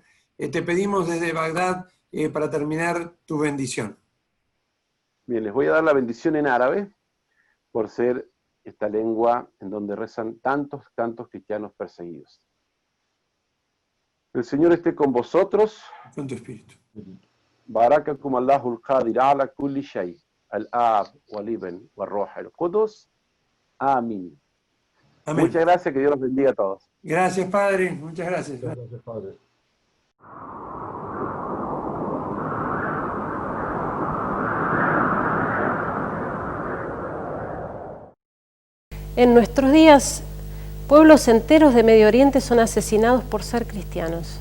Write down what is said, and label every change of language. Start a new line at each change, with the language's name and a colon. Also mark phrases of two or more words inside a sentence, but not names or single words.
Spanish: Te pedimos desde Bagdad, para terminar, tu bendición. Bien, les voy a dar la bendición en árabe, por ser esta lengua en donde rezan tantos cristianos perseguidos. El Señor esté con vosotros. Con tu espíritu.
Arabic: بارككم الله القدير على كل شيء. الآب والابن والروح القدس.
Spanish: Amén. Amén. Muchas gracias, que Dios los bendiga a todos. Gracias, Padre. Muchas gracias. Gracias, Padre. En nuestros días, pueblos enteros de Medio Oriente son asesinados por ser cristianos.